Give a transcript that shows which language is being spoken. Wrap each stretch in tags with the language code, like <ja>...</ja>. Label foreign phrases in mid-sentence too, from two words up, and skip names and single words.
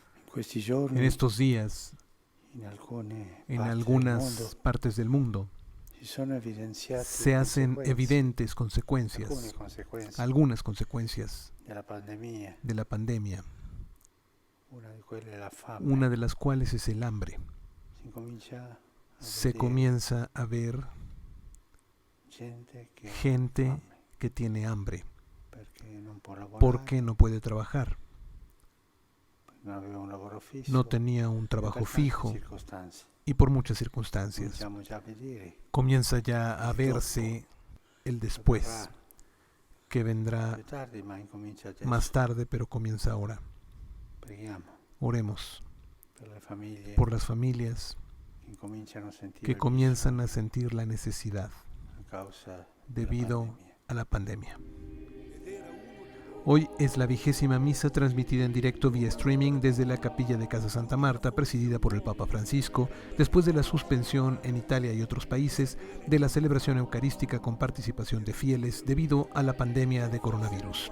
<it>Questi</it> <es>En</es> <it>giorni</it> <es>estos días,</es> <it>in alcune</it> <es>en</es> <it>parti del</it> <es>algunas</es> <it>mondo</it> <es>partes del mundo,</es> <it>si sono evidenziate</it> <es>se hacen</es> <it>conseguenze,</it> <es>evidentes</es> <it>alcune</it> <es>consecuencias,</es> <it>conseguenze</it> <es>algunas consecuencias</es> <it>della pandemia,</it> <es>de la pandemia,</es> <it>una di quelle è la</it> <es>una</es> <it>fame.</it> <es>de las cuales es el hambre.</es> <it>Si comincia a</it> <es>Se</es> <it>vedere</it> <es>comienza a ver</es> <it>gente che ha</it> <es>gente</es> <it>fame</it> <es>que tiene hambre</es> <it>perché non può</it> <es>porque</es> <it>lavorare,</it> <es>no puede trabajar,</es> <it>non aveva un lavoro fisso</it> <es>no tenía un</es> <it>e</it> <es>trabajo</es> <it>per tante</it> <es>fijo</es> <it>circostanze.</it> <es>y por muchas circunstancias.</es> <it>Cominciamo già a vedere</it> <es>Comienza ya a</es> <it>il</it> <es>verse el</es> <it>dopo,</it> <es>después,</es> <it>avverrà</it> <es>que vendrá</es> <it>più tardi, ma incomincia adesso.</it> <es>más tarde, pero comienza ahora.</es> <it>Preghiamo</it> <es>Oremos</es> <it>per le famiglie</it> <es>por las familias</es> <it>che incominciano a sentire</it> <es>que</es> <it>il</it> <es>comienzan</es> <it>bisogno</it> <es>a sentir la necesidad</es> <it>a causa della</it> <es>debido</es> <it>pandemia.</it> <es>a la pandemia. Hoy es la 20ª misa transmitida en directo vía streaming desde la capilla de Casa Santa Marta, presidida por el Papa Francisco, después de la suspensión en Italia y otros países de la celebración eucarística con participación de fieles debido a la pandemia de coronavirus.</es>